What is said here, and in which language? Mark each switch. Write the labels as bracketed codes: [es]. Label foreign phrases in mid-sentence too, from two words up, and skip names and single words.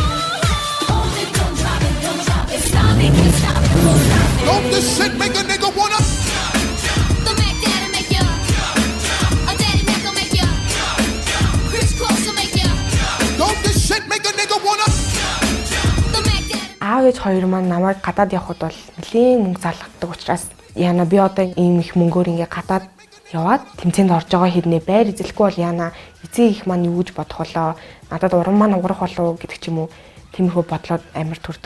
[en] Hold it, don't drop it, stop it, can't stop it, won't stop. Don't this shit make a nigga wanna? The Mac Daddy make ya, a Daddy Mac will make ya, Chris Cross will make ya. Don't this shit make a nigga wanna? The Mac Daddy. [mn] Аав ээж хоёр маань намайг гадаад явхад бол нэлийн мөнгө залгадаг учраас яана би одоо ийм их мөнгөөр ингээ гадаад яваад тэмцээнд орж байгаа хэрнээ байр эзэлэхгүй бол яана эцэг их маань юу гэж бодох болоо, надад уран маань уурах болов гэдэг ч юм уу тиймэрхүү бодлоод амар төрдөг.